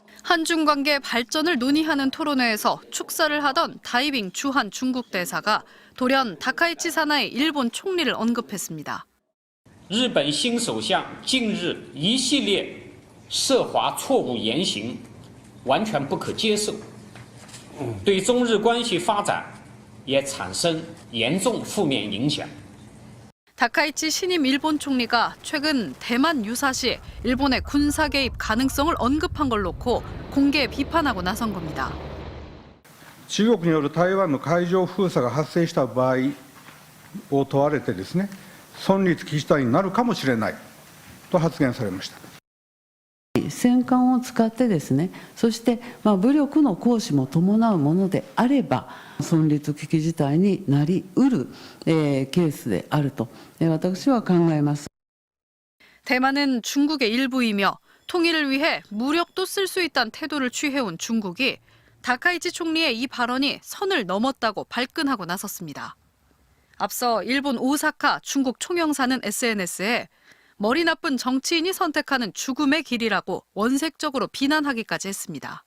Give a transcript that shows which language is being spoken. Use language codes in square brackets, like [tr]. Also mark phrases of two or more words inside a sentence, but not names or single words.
[ko] 한중 관계 발전을 논의하는 토론회에서 축사를 하던 다이빙 주한 중국 대사가 돌연 다카이치 사나이 일본 총리를 언급했습니다. [zh] 日本新首相近日一系列涉华错误言行，完全不可接受，对中日关系发展也产生严重负面影响。 [ko] 다카이치 신임 일본 총리가 최근 대만 유사시 일본의 군사 개입 가능성을 언급한 걸 놓고 공개 비판하고 나선 겁니다. [ja] 中国による台湾の海上封鎖が発生した場合を問われてですね、存立危機事態になるかもしれないと発言されました。戦艦を使ってですね、そして武力の行使も伴うものであれば存立危機事態になりうるケースであると私は考えます。 [ko] 대만은 중국의 일부이며 통일을 위해 무력도 쓸 수 있다는 태도를 취해온 중국이 다카이치 총리의 이 발언이 선을 넘었다고 발끈하고 나섰습니다. 앞서 일본 오사카 중국 총영사는 SNS에 머리 나쁜 정치인이 선택하는 죽음의 길이라고 원색적으로 비난하기까지 했습니다.